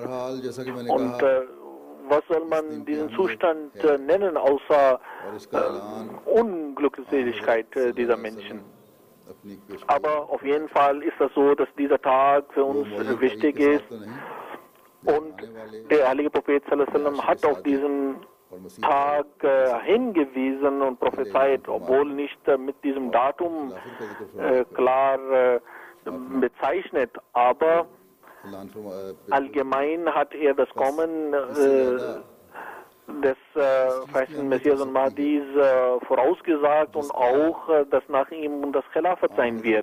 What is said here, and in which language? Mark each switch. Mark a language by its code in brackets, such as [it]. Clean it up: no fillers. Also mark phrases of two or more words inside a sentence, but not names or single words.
[de] Und was soll man diesen Zustand nennen, außer Unglückseligkeit dieser Menschen? Aber auf jeden Fall ist das so, dass dieser Tag für uns wichtig ist. Und der heilige Prophet [ar] صلى الله عليه وسلم [de] hat auf diesen Tag hingewiesen und prophezeit, obwohl nicht mit diesem Datum klar bezeichnet, aber allgemein hat er das Kommen des verheißenen Messias und Mahdis vorausgesagt und auch, dass nach ihm das Khilafat sein wird.